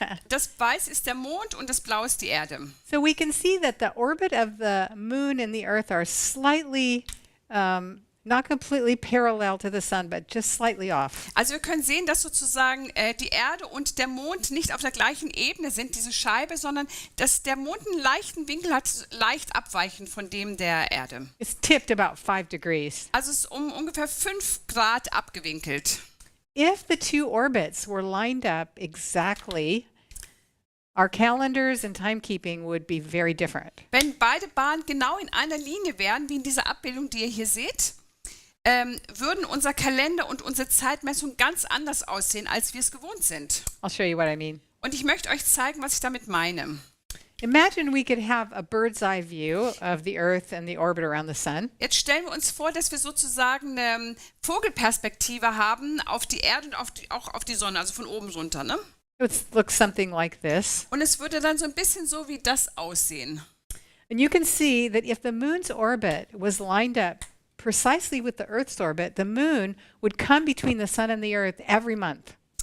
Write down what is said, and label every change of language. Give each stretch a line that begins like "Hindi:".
German: das Weiß ist der Mond und das Blau ist die Erde.
English: So we can see that the orbit of the moon and the earth are slightly, not completely parallel to the sun, but just slightly off.
German: Also wir können sehen, dass sozusagen die Erde und der Mond nicht auf der gleichen Ebene sind, diese Scheibe, sondern dass der Mond einen leichten Winkel hat, leicht abweichend von dem der Erde.
English: It's tipped about 5 degrees.
German: Also es ist um ungefähr 5 Grad abgewinkelt.
English: If the two orbits were lined up exactly, our calendars and timekeeping would be very different.
German: Wenn beide Bahnen genau in einer Linie wären, wie in dieser Abbildung, die ihr hier seht, würden unser Kalender und unsere Zeitmessung ganz anders aussehen, als wir es gewohnt sind.
English: I'll show you what I mean.
German: Und ich möchte euch zeigen, was ich damit meine.
English: Imagine we could have a bird's eye view of the earth and the orbit around the sun.
German: Jetzt stellen wir uns vor, dass wir sozusagen eine Vogelperspektive haben auf die Erde und auch auf die Sonne, also von oben runter, ne?
English: It would look something like this.
German: Und es würde dann so ein bisschen so wie das aussehen.
English: And you can see that if the moon's orbit was lined up precisely with the Earth's orbit, the moon would come between the sun and the earth every month.